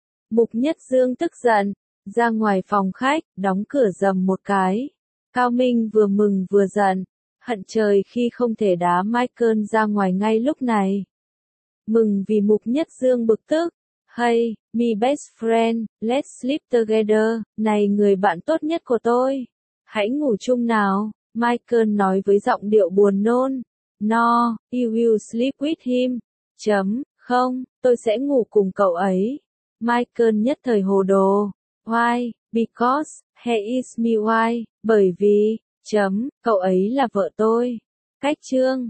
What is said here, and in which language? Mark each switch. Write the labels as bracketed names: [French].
[Vietnamese] Mục Nhất Dương tức giận, ra ngoài phòng khách, đóng cửa rầm một cái, Cao Minh vừa mừng vừa giận, hận trời khi không thể đá Michael ra ngoài ngay lúc này. Mừng vì Mục Nhất Dương bực tức. [English] Hey, my best friend, let's sleep together, [Vietnamese] này người bạn tốt nhất của tôi. Hãy ngủ chung nào, Michael nói với giọng điệu buồn nôn. [English] No, you will sleep with him. [Vietnamese] Chấm, không, tôi sẽ ngủ cùng cậu ấy. Michael nhất thời hồ đồ. [English] Why, because, he is my wife, [Vietnamese] bởi vì, chấm, cậu ấy là vợ tôi. Cách chương.